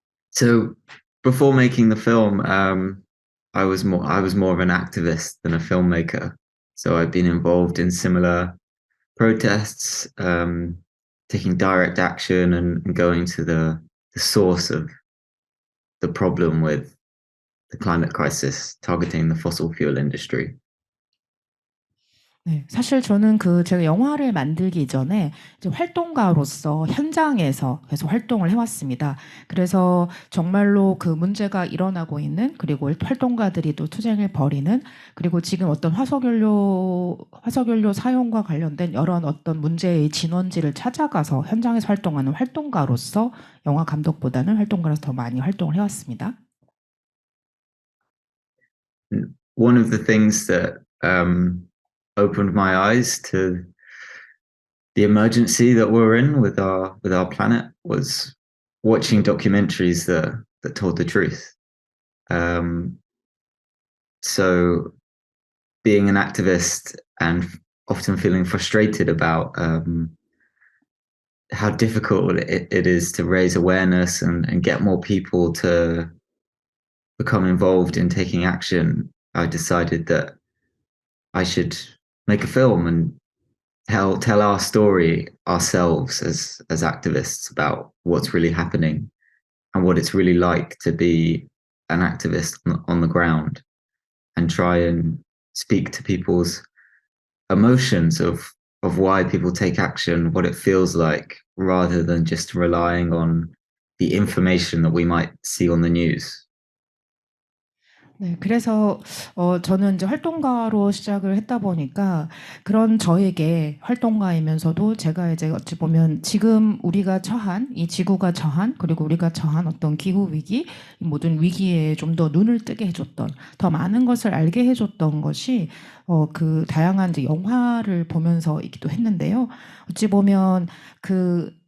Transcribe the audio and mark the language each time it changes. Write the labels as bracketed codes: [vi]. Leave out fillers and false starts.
[en] So before making the film, I was more of an activist than a filmmaker. So I've been involved in similar protests, taking direct action and going to the source of the problem with the climate crisis, targeting the fossil fuel industry. [ko] 네, 사실 저는 제가 영화를 만들기 전에 이제 활동가로서 현장에서 계속 활동을 해왔습니다. 그래서 정말로 그 문제가 일어나고 있는, 그리고 활동가들이 또 투쟁을 벌이는, 그리고 지금 어떤 화석연료 사용과 관련된 여러 어떤 문제의 진원지를 찾아가서 현장에서 활동하는 활동가로서 영화 감독보다는 활동가로서 더 많이 활동을 해왔습니다. [en] One of the things that opened my eyes to the emergency that we're in with our planet was watching documentaries that told the truth. So being an activist and often feeling frustrated about how difficult it is to raise awareness and get more people to become involved in taking action, I decided that I should make a film and tell our story ourselves as activists about what's really happening and what it's really like to be an activist on the ground, and try and speak to people's emotions of why people take action, what it feels like, rather than just relying on the information that we might see on the news. [ko] 네, 그래서 저는 이제 활동가로 시작을 했다 보니까 그런 저에게 활동가이면서도 제가 이제 어찌 보면 지금 우리가 처한 이 지구가 처한, 그리고 우리가 처한 어떤 기후 위기, 이 모든 위기에 좀 더 눈을 뜨게 해줬던, 더 많은 것을 알게 해줬던 것이 그 다양한 이제 영화를 보면서이기도 했는데요. 어찌 보면 그